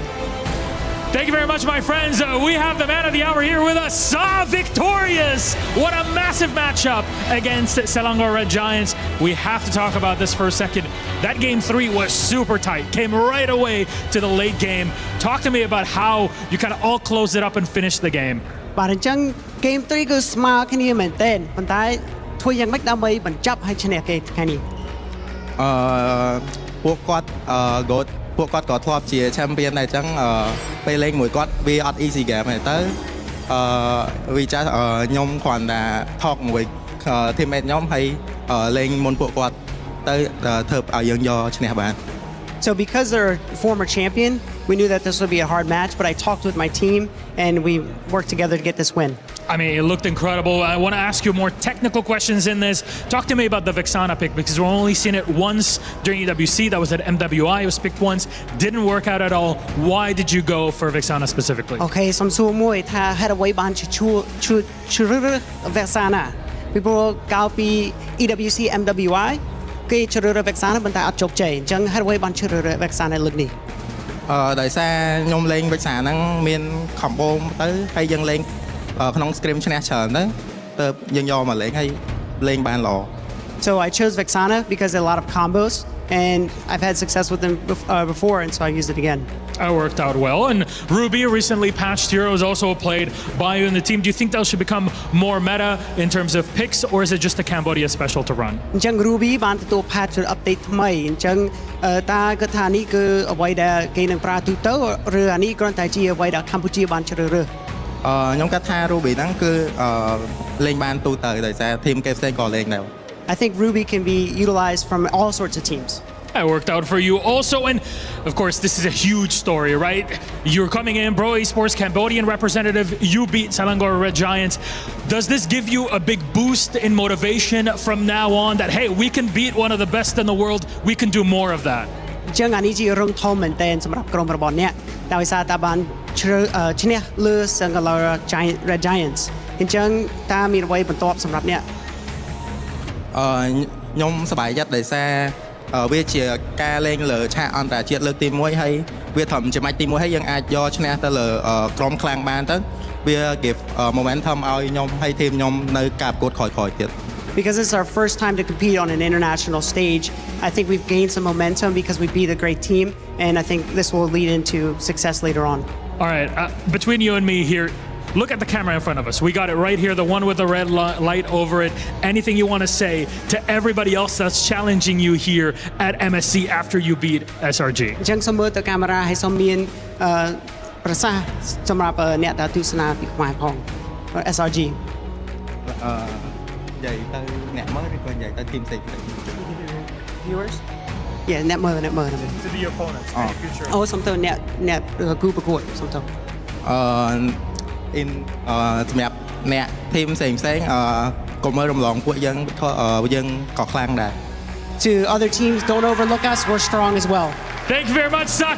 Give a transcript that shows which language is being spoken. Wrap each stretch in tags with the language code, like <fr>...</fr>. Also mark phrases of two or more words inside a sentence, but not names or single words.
<en>Thank you very much, my friends. We have the man of the hour here with us, Sa Victorious. What a massive matchup against Selangor Red Giants. We have to talk about this for a second. That game 3 was super tight. Came right away to the late game. Talk to me about how you kind of all closed it up and finished the game.</en> <km>បាទអញ្ចឹង Game 3 គឺស្មើគ្នាមែនទែនប៉ុន្តែធ្វើយ៉ាងម៉េចដើម្បីបញ្ចប់ឲ្យឈ្នះគេថ្ងៃនេះ ពួកគាត់ពួកគាត់ក៏ធ្លាប់ជា champion ដែរអញ្ចឹងពេលលេងមួយគាត់វាអត់</km> <en>easy game</en> <km>ទេទៅវាចាស់ខ្ញុំគ្រាន់តែ talk មួយ teammate ខ្ញុំហើយលេងមុនពួកគាត់ទៅធ្វើឲ្យយើងយកឈ្នះបាន</km> <en>So because they're a former champion, we knew that this would be a hard match, but I talked with my team and we worked together to get this win. I mean, it looked incredible. I want to ask you more technical questions in this. Talk to me about the Vexana pick because we've only seen it once during EWC. That was at MWI. It was picked once. Didn't work out at all. Why did you go for Vexana specifically?</en> <km>Okay, សំសួរមួយថាហេតុអ្វីបានជ្រើសរើស Vexana ពីព្រោះកាលពី EWC MWI គេជ្រើសរើស Vexana ប៉ុន្តែអត់ជោគជ័យអញ្ចឹងហេតុអ្វីបានជ្រើសរើស Vexana លើកនេះ ដោយសារខ្ញុំលេង Vexana ហ្នឹងមាន combo ទៅហើយយើងលេងក្នុង scrim ឈ្នះច្រើនទៅទៅយើងយកមកលេងហើយលេងបានល្អ</km> <en>So I chose Vexana because there are a lot of combos and I've had success with them before and so I used it again. It worked out well. And Ruby, recently patched heroes, also played by you in the team. Do you think those should become more meta in terms of picks, or is it just a Cambodia special to run?</en> <km>អញ្ចឹង Ruby បានទទួល</km> <en>patch update</en> <km>ថ្មីអញ្ចឹងតើគាត់ថានេះគឺអ្វីដែលគេនឹងប្រើទូទៅឬអានេះគ្រាន់តែជាអ្វីដែលកម្ពុជាបានជ្រើសរើស ខ្ញុំគិតថា Ruby ហ្នឹងគឺលេងបានទូទៅដោយសារ team គេផ្សេងក៏លេងដែរ</km> <en>I think Ruby can be utilized from all sorts of teams. That worked out for you also. And of course, this is a huge story, right? You're coming in, Pro Esports Cambodian representative. You beat Selangor Red Giants. Does this give you a big boost in motivation from now on that, hey, we can beat one of the best in the world. We can do more of that.</en> <km>ចឹងអានេះជារឿងធំមែនទែនសម្រាប់ក្រុមរបស់អ្នកដោយសារតែបានឈ្នះលើ Selangor Red Giants អញ្ចឹងតើមានអ្វីបន្ទាប់សម្រាប់អ្នក ខ្ញុំសប្បាយចិត្តដោយសារវាជាការលេងលើឆាកអន្តរជាតិលើកទី1ហើយវាត្រឹមជាម៉ាច់ទី1ហើយយើងអាចយកឈ្នះទៅលើក្រុមខ្លាំងបានទៅវា</km> <en>give momentum</en> <km>ឲ្យខ្ញុំហើយทีมខ្ញុំនៅការប្រកួតក្រោយៗទៀត</km> <en>Because it's our first time to compete on an international stage, I think we've gained some momentum because we beat a great team, and I think this will lead into success later on. All right, between you and me here, look at the camera in front of us. We got it right here, the one with the red light over it. Anything you want to say to everybody else that's challenging you here at MSC after you beat SRG?</en> <km>អញ្ចឹងសូមមើលទៅកាមេរ៉ាហើយសូមមានប្រសាសន៍សម្រាប់អ្នកដែលទស្សនាពីខ្មែរផង SRG និយាយទៅអ្នកមើលឬក៏និយាយទៅធីមផ្សេង</km> <en>Viewers Yeah</en> <km>អ្នកមើល</km> <en>To the opponents in the future</en> <km>អូសុំទៅអ្នកគូប្រកួតសុំទៅ សម្រាប់អ្នកធីមផ្សេងកុំមើលរំលងពួកយើងក៏ខ្លាំងដែរ</km> <en>To other teams, don't overlook us. We're strong as well. Thank you very much, Sa.</en>